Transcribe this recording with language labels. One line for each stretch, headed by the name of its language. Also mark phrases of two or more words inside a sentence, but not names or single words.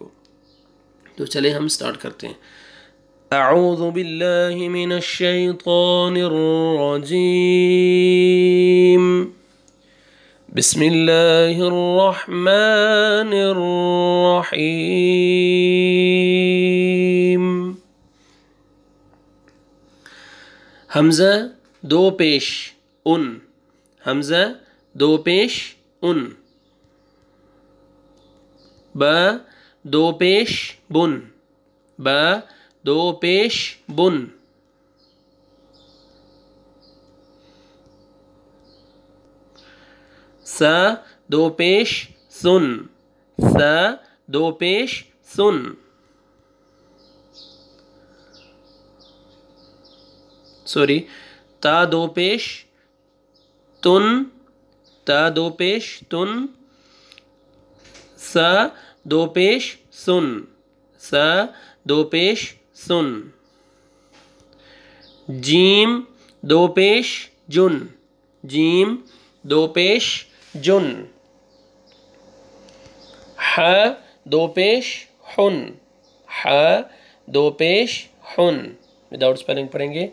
Urdu: تو چلے ہم سٹارٹ کرتے ہیں۔
Arabic: اعوذ باللہ من الشیطان الرجیم بسم اللہ الرحمن الرحیم۔
Urdu: حمزہ 2 پیش ان، حمزہ 2 پیش ان، با 2 پیش بن، با 2 پیش بن، سا 2 پیش سن، سا 2 پیش سن، سوری تا 2 پیش تن، تا 2 پیش تن، سا 2 پیش سن، سا 2 پیش سن، جیم 2 پیش جن، جیم 2 پیش جن، ح 2 پیش حن، ح 2 پیش حن،
English: without spelling
Urdu: پڑھیں گے۔